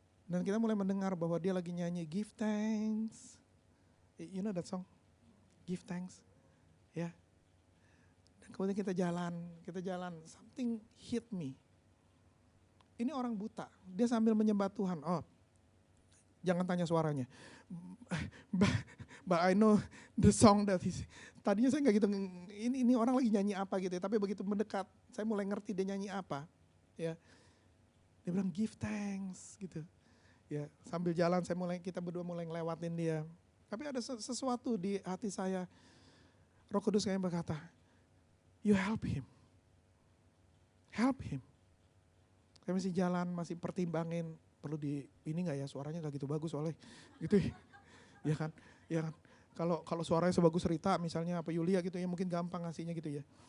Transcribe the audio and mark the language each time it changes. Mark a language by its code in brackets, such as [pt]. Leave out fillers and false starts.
[id] Dan kita mulai mendengar bahwa dia lagi nyanyi Give Thanks. [en] You know that song? [id] Give Thanks. Ya. Dan kemudian kita jalan, [en] something hit me. [id] Ini orang buta, dia sambil menyembah Tuhan. Oh, jangan tanya suaranya. [en] But I know the song that is. [id] Tadinya saya nggak gitu, ini orang lagi nyanyi apa gitu ya. Tapi begitu mendekat, saya mulai ngerti dia nyanyi apa. Ya, dia bilang give thanks gitu. Ya, sambil jalan kita berdua mulai ngelewatin dia. Tapi ada sesuatu di hati saya. Roh Kudus kayak berkata, [en] you help him. Help him. [id] Saya masih jalan, masih pertimbangin, perlu ini nggak ya, suaranya nggak gitu bagus soalnya, gitu ya kan, ya kan. Kalau suaranya sebagus Rita misalnya apa Yulia gitu ya mungkin gampang ngasihnya gitu ya.